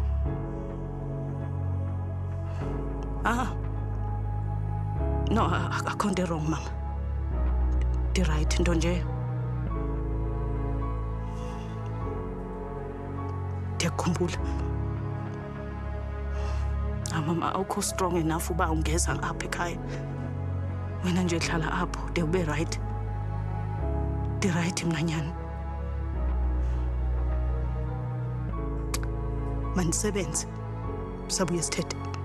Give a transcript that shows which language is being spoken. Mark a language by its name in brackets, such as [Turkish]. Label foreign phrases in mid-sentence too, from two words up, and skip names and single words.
[Xhosa] No, akho nto wrong mama. Right nto nje. Ndiyakhumbula. Mama awukho [English] strong enough [Xhosa] uba ungeza apha ekhaya. Wena nje hlala apho de ube right. Right mnanyana. Manisebenze. Sabuye sithethe.